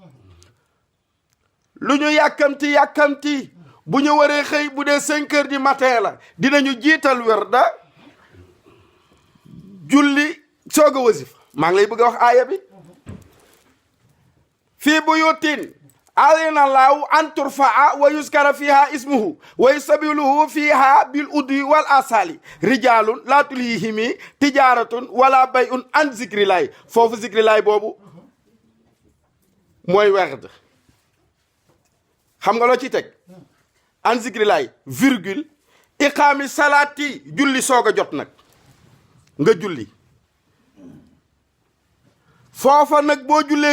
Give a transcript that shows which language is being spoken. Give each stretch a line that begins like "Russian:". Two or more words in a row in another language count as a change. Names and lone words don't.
Wolof: lu ñu yàkkamti bu ñu waree xëy bu dee 5
French: heures du matin
Wolof: la dinañu jiital werda julli soog a wasifa maa ngi lay bëgg a wax aaya bi
Arabic: في بيوت أذن الله أن ترفع ويذكر فيها اسمه ويسبح له فيها بالغدو والآصال رجال لا تلهيهم تجارة ولا بيع عن ذكر الله
Wolof: foofu zikrillahi boobu mooy werd xam nga loo ci teg
Arabic: عن ذكر الله
Wolof: virgule
Arabic: إقام الصلاة
Wolof: julli soog a jot nag nga julli foofa nag boo jullee